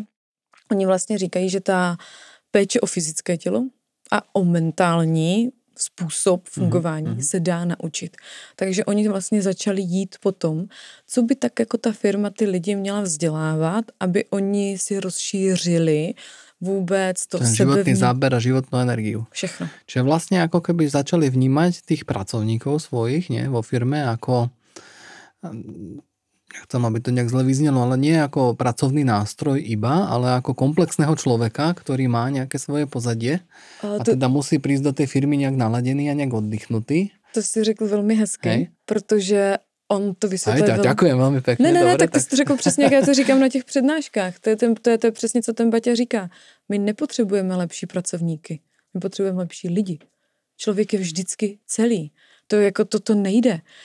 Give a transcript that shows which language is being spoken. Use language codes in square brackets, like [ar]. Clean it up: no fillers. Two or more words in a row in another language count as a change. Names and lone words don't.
[cs] Oni vlastně říkají, že ta péče o fyzické tělo a o mentální způsob fungování se dá naučit. Takže oni vlastně začali jít po tom, co by tak jako ta firma ty lidi měla vzdělávat, aby oni si rozšířili vůbec to [sk] ten životný záber a životnú energiu. [cs] Všechno. [sk] Čiže vlastne ako keby začali vnímať tých pracovníkov svojich, nie, vo firme ako, nechcem, aby to nejak zle vyznelo, ale nie ako pracovný nástroj iba, ale ako komplexného človeka, ktorý má nejaké svoje pozadie a teda musí prísť do tej firmy nejak naladený a nejak oddychnutý. [cs] To si řekl velmi hezky, protože on to vysvětluje. [sk] Ďakujem veľmi pekne. [cs] Ne, tak to jsi to řekl přesně, jak já to říkám na těch přednáškách. To je přesně, co ten Baťa říká. My nepotřebujeme lepší pracovníky. My potřebujeme lepší lidi. Člověk je vždycky celý. To jako toto nejde.